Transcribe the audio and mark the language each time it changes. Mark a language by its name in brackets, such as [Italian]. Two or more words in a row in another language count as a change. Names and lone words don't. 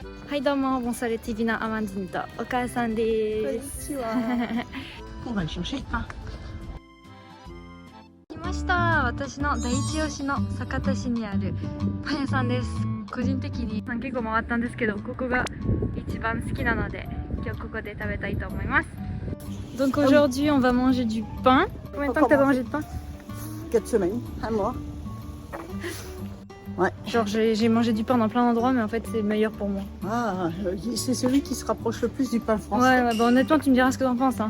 [Japanese] はいどうも、ボンソレ TV のアマンジンとお母さんです。 [French] On va chercher le pain. [Japanese] 来ました。私の第一押しの酒田市にあるパン屋さんです。個人的に結構回ったんですけど、ここが一番好きなので、今日ここで食べたいと思います。 [French] Donc aujourd'hui, on va manger du pain. Combien de temps que t'as pas mangé de pain? 4 semaines, un mois. Ouais. Genre j'ai mangé du pain dans plein d'endroits, mais en fait c'est meilleur pour moi. Ah, c'est celui qui se rapproche le plus du pain français. Ouais, bah honnêtement tu me diras ce que t'en penses, hein.